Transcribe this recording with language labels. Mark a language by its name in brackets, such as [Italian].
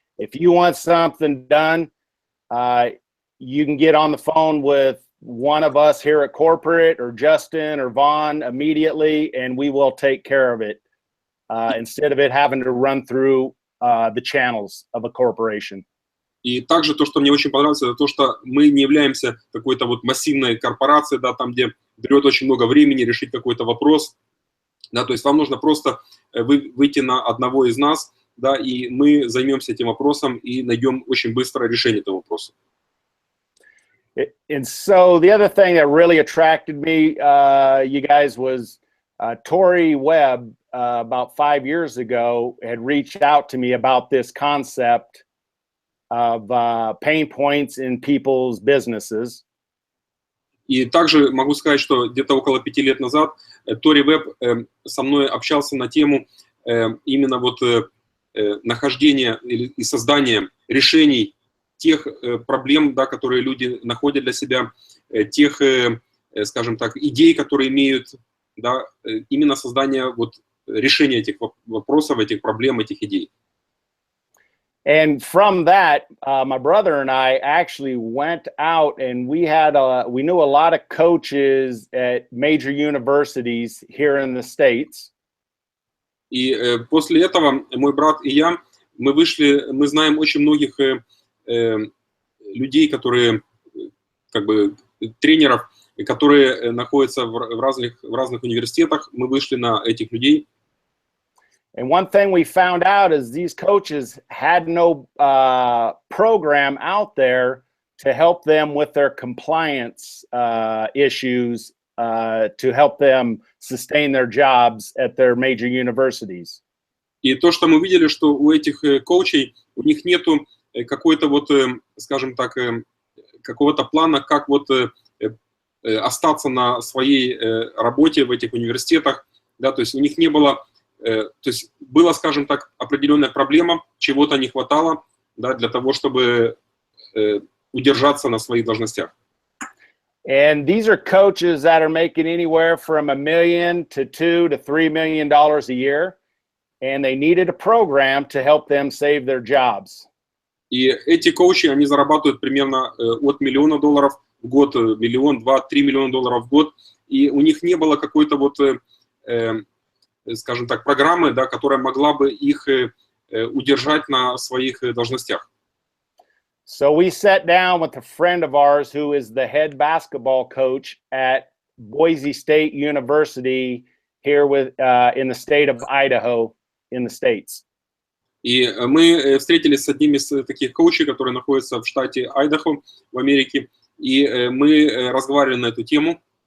[English] If you want something done, you can get on the phone with one of us here at corporate or Justin or Vaughn immediately, and we will take care of it instead of it having to run through the channels of a corporation. [Russian] И также то, что мне очень понравилось, это то, что мы не являемся какой-то вот массивной корпорацией, да, там, где берет очень много времени решить какой-то вопрос, да, то есть вам нужно просто выйти на одного из нас, да, и мы займемся этим вопросом и найдем очень быстро решение этого вопроса. [English] And so the other thing that really attracted me, you guys, was Tori Webb about 5 years ago had reached out to me about this concept of pain points in people's businesses. [Russian] И также могу сказать, что где-то около 5 лет назад Тори Веб со мной общался на тему именно вот нахождения и создания решений тех проблем, да, которые люди находят для себя, тех, скажем так, идей, которые имеют, да, именно создание вот решения этих вопросов, этих проблем, этих идей. [English] And from that, my brother and I actually went out and we knew a lot of coaches at major universities here in the States. [Russian] И после этого мой брат и я, мы знаем очень многих людей, которые, как бы, тренеров, которые находятся в разных университетах. Мы вышли на этих людей. [English] And one thing we found out is these coaches had no program out there to help them with their compliance issues, to help them sustain their jobs at their major universities. [Russian] И то, что мы видели, что у этих коучей, у них нету какой-то вот, скажем так, какого-то плана, как вот остаться на своей работе в этих университетах, да, то есть у них не было, то есть была, скажем так, определенная проблема, чего-то не хватало, да, для того, чтобы удержаться на своих должностях. [English] And these are coaches that are making anywhere from $1 million to $2 to $3 million a year, and they needed a program to help them save their jobs. [Russian] И эти коучи, они зарабатывают примерно от $1 миллиона в год, $1, 2, 3 миллиона в год, и у них не было какой-то вот, скажем так, программы, да, которая могла бы их удержать на своих должностях. [English] So we sat down with a friend of ours who is the head basketball coach at Boise State University here in the state of Idaho in the States. [Russian] И мы встретились с одним из таких коучей, который находится в штате Айдахо в Америке, и мы разговаривали на эту тему.